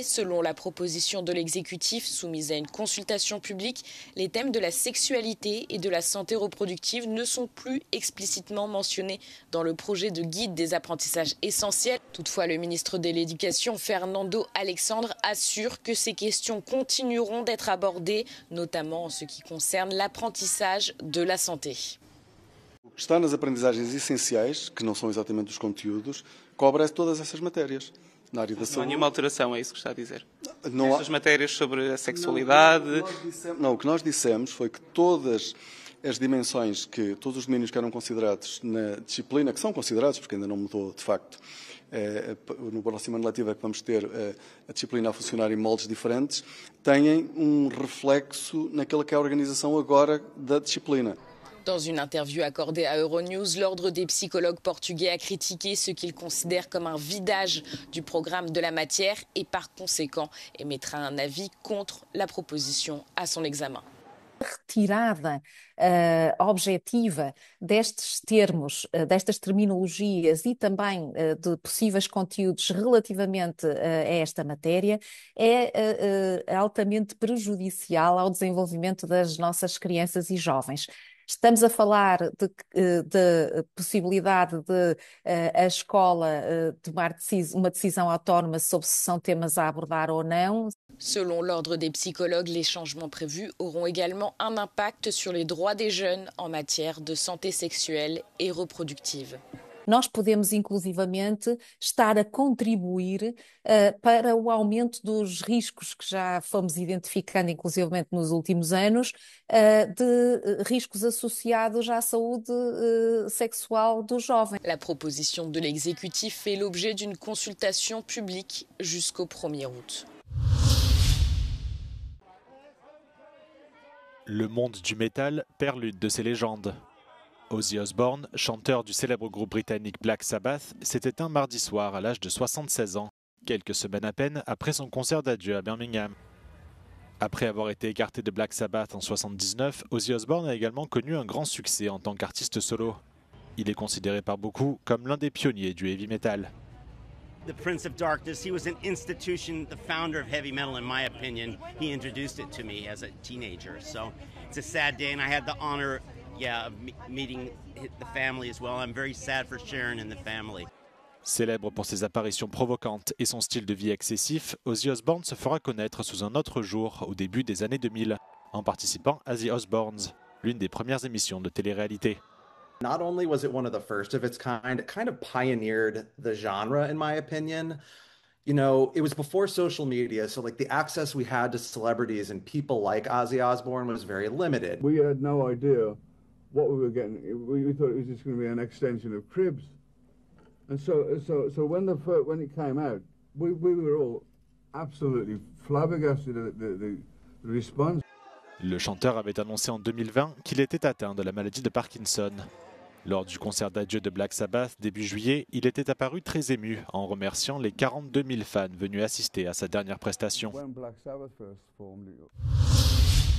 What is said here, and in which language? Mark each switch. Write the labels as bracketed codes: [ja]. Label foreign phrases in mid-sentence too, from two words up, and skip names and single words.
[fr] Selon la proposition de l'exécutif soumise à une consultation publique, les thèmes de la sexualité et de la santé reproductive ne sont plus explicitement mentionnés dans le projet de guide des apprentissages essentiels. Toutefois, le ministre de l'Éducation, Fernando Alexandre, assure que ces questions continueront d'être abordées, notamment en ce qui concerne l'apprentissage de la santé. [pt] O que está nas aprendizagens essenciais, que não são exatamente os conteúdos, cobre todas essas matérias. Na área da saúde. Não há nenhuma alteração, é isso que está a dizer? Não há... Essas matérias sobre a sexualidade... Não, o que nós dissemos foi que todas as dimensões, todos os domínios que eram considerados na disciplina, que são considerados, porque ainda não mudou de facto, no próximo ano letivo é que vamos ter a disciplina a funcionar em moldes diferentes, têm reflexo naquela que é a organização agora da disciplina. [fr] Dans une interview accordée à Euronews, l'Ordre des psychologues portugais a critiqué ce qu'il considère comme un vidage du programme de la matière et par conséquent émettra un avis contre la proposition à son examen. [pt] Retirada objetiva destes termos, destas terminologias e também de possíveis conteúdos relativamente a esta matéria é altamente prejudicial ao desenvolvimento das nossas crianças e jovens. Estamos a falar de possibilidade de a escola tomar uma decisão autónoma sobre se são temas a abordar ou não. [fr] Selon l'Ordre des psychologues, les changements prévus auront également un impact sur les droits des jeunes en matière de santé sexuelle et reproductive. [pt] nós podemos inclusivamente estar a contribuir para o aumento dos riscos que já fomos identificando inclusivamente nos últimos anos, de riscos associados à saúde sexual dos jovens. [fr] La proposition de l'exécutif fait l'objet d'une consultation publique jusqu'au 1er août. Le monde du métal perd l'une de ses légendes. Ozzy Osbourne, chanteur du célèbre groupe britannique Black Sabbath, s'est éteint mardi soir à l'âge de 76 ans, quelques semaines à peine après son concert d'adieu à Birmingham. Après avoir été écarté de Black Sabbath en 1979, Ozzy Osbourne a également connu un grand succès en tant qu'artiste solo. Il est considéré par beaucoup comme l'un des pionniers du [en] heavy metal. The Prince of Darkness, he was an institution, the founder of heavy metal in my opinion. He introduced it to me as a teenager. So it's a sad day and I had the honor of meeting the family as well. I'm very sad for Sharon and the family. [fr] Célèbre pour ses apparitions provocantes et son style de vie excessif, Ozzy Osbourne se fera connaître sous un autre jour au début des années 2000, en participant à The Osbournes, l'une des premières émissions de télé-réalité. [en] Not only was it one of the first of its kind, it kind of pioneered the genre, in my opinion. You know, it was before social media, so like the access we had to celebrities and people like Ozzy Osbourne was very limited. We had no idea what we were getting. We thought it was just going to be an extension of Cribs. And so when it came out, we were all absolutely flabbergasted at the response. [fr] Le chanteur avait annoncé en 2020 qu'il était atteint de la maladie de Parkinson. Lors du concert d'adieu de Black Sabbath début juillet, il était apparu très ému en remerciant les 42 000 fans venus assister à sa dernière prestation.